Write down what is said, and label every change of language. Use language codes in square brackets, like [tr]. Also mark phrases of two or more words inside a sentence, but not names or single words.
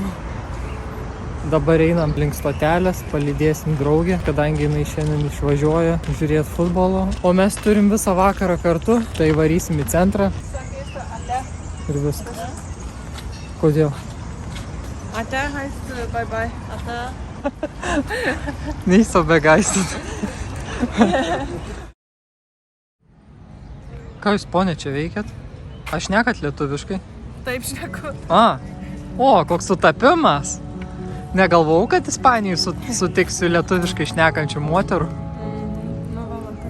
[lt] Dabar einam link stotelės, palydėsim draugę, kadangi jinai šiandien išvažiuoja žiūrėti futbolo. O mes turim visą vakarą kartu, tai varysim į centrą. Ir viskas. Kodėl? [de] Ate heißt [en] bye bye. [de] Ate. Nicht so begeistert. [lt] Ką jūs, ponė, čia veikiat? Aš šnekat lietuviškai? Taip šneku. A, o, koks sutapimas. Negalvojau, kad Ispanijai sutiksiu lietuviškai šnekančių moterų. Nu, va, tai.